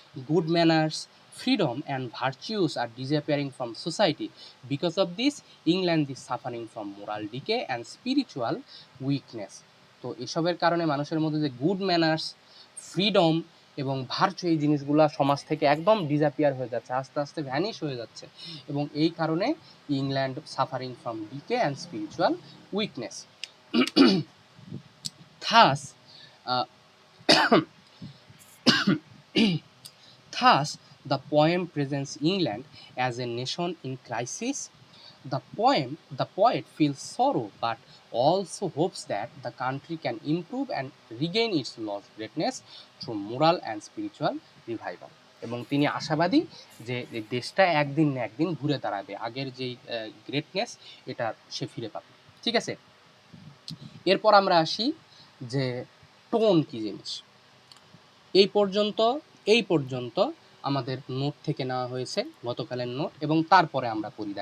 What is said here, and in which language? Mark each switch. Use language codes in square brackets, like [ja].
[en] Good manners, freedom and virtues are disappearing from society. Because of this, England is suffering from moral decay and spiritual weakness. [bn] তো এসবের কারণে মানুষের মধ্যে যে good manners, freedom এবং virtue, এই জিনিসগুলো সমাজ থেকে একদম ডিসঅ্যাপিয়ার হয়ে যাচ্ছে, আস্তে আস্তে ভ্যানিশ হয়ে যাচ্ছে, এবং এই কারণে England [en] Suffering from decay and spiritual weakness. Thus, uh, thus, the poem presents England as a nation in crisis. The poet feels sorrow but also hopes that the country can improve and regain its lost greatness through moral and spiritual revival. [bn] এবং তিনি আশাবাদী যে এই দেশটা একদিন না একদিন ঘুরে দাঁড়াবে, আগের যেই গ্রেটনেস এটা সে ফিরে পাবে। ঠিক আছে, এরপর আমরা আসি যে টোন কী জিনিস। এই পর্যন্ত আমাদের নোট থেকে নেওয়া হয়েছে, গতকালের নোট, এবং তারপরে আমরা পড়ি।